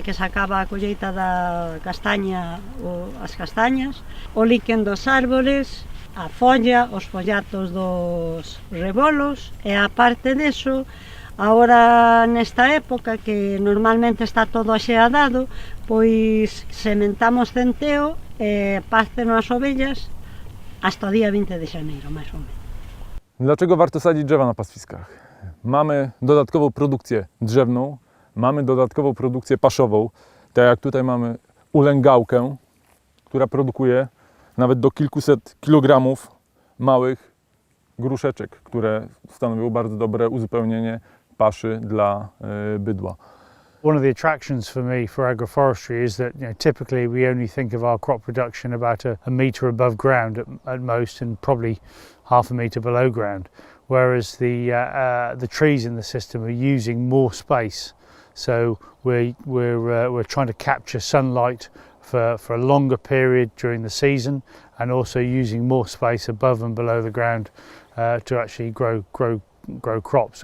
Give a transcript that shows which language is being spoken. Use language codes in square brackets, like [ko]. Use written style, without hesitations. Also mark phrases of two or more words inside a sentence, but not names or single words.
[gl] que se acaba a colleita da castaña, as castañas, o líquen dos árboles, a folla, os follatos dos rebolos, e aparte deso, agora nesta época que normalmente está todo axeadado, pois sementamos centeo e pasteno as ovellas hasta día 20 de janeiro, [es] más o menos. [pl] Dlaczego warto sadzić drzewa na pastwiskach? Mamy dodatkową produkcję drzewną, mamy dodatkową produkcję paszową, tak jak tutaj mamy ulęgałkę, która produkuje nawet do kilkuset kilogramów małych gruszeczek, które stanowią bardzo dobre uzupełnienie paszy dla bydła. [en] One of the attractions for me for agroforestry is that typically we only think of our crop production about a metre above ground at most, and probably half a metre below ground, whereas the trees in the system are using more space. So we're trying to capture sunlight for a longer period during the season, and also using more space above and below the ground to actually grow crops.